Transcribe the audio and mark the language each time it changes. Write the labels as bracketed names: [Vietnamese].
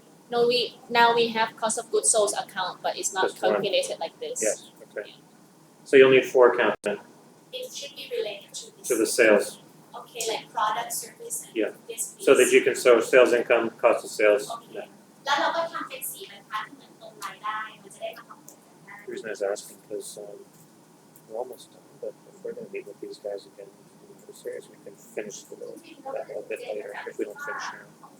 [English] No, now we have cost of goods sold account, but it's not Just one. calculated like this. Yes, okay. So you'll need 4 accounts then It should be related to this. to the sales, Okay, like product, service, and Yeah. this piece. so that you can show sales income, cost of sales. Okay. [Thai] แล้วเราก็ทำเป็นสีบรรทัดเหมือนตรงรายได้ มันจะได้มาคำนวณกันได้ [English] The reason I was asking because we're almost done, but if we're going to meet with these guys again in the series, we can finish that a little bit later if we don't finish now.